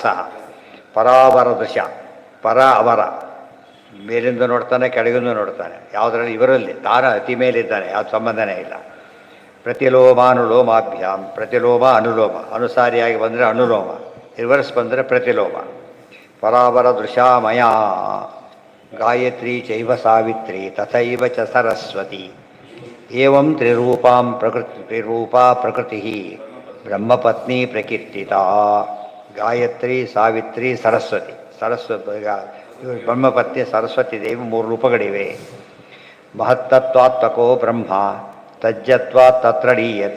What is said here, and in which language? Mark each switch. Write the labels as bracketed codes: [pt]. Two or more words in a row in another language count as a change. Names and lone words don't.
[sa] ಪರಾವರ ದೃಶ್ಯ, ಪರ ಅವರ, [kn] ಮೇಲಿಂದ ನೋಡ್ತಾನೆ ಕೆಳಗಿಂದ ನೋಡ್ತಾನೆ. ಯಾವುದರಲ್ಲಿ ಇವರಲ್ಲಿ ತಾನ ಅತಿ ಮೇಲಿದ್ದಾನೆ, ಯಾವ್ದು ಸಂಬಂಧನೇ ಇಲ್ಲ. [sa] ಪ್ರತಿಲೋಮಾನುಲೋಮಾಭ್ಯಾಮ್, ಪ್ರತಿಲೋಮ ಅನುಲೋಮ, [kn] ಅನುಸಾರಿಯಾಗಿ ಬಂದರೆ ಅನುಲೋಮ, ರಿವರ್ಸ್ ಬಂದರೆ ಪ್ರತಿಲೋಮ. [sa] ಪರಾವರ ದೃಶಾಮಯ ಗಾಯತ್ರಿ ಚೈವ ಸಾವಿತ್ರಿ ತಥೈವ ಚ ಸರಸ್ವತಿ. ಏವಂ ತ್ರಿರೂಪಾಂ ತ್ರಿರೂಪಾ ಪ್ರಕೃತಿ ಬ್ರಹ್ಮಪತ್ನಿ ಪ್ರಕೀರ್ತಿತಾ. [kn] ಗಾಯತ್ರಿ, ಸಾವಿತ್ರಿ, ಸರಸ್ವತಿ. ಬ್ರಹ್ಮಪತ್ನಿ ಸರಸ್ವತಿ ದೇವಿ 3 ರೂಪಗಳಿವೆ. [sa] ಮಹತ್ತತ್ವಾತ್ಮಕೋ ಬ್ರಹ್ಮ ತಜ್ಜತ್ವಾ ತತ್ರಡೀಯತೆ.